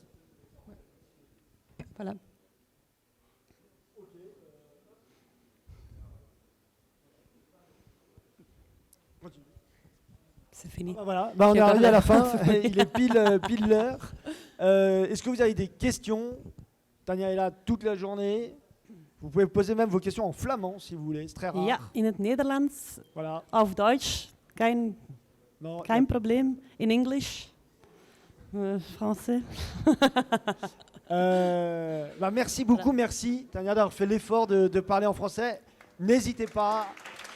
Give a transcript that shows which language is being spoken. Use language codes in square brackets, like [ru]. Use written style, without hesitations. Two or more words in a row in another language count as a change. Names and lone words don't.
[fr] Voilà. C'est fini. Voilà, on est arrivé à la fin, il est pile l'heure. Est-ce que vous avez des questions? Tania est là toute la journée. Vous pouvez poser même vos questions en flamand si vous voulez, c'est très rare. [nl] Ja, in het Nederlands, [fr] voilà. [de] Auf Deutsch, kein Problem. [en] In English, [fr] français. Merci beaucoup, merci Tania d'avoir fait l'effort de parler en français. N'hésitez pas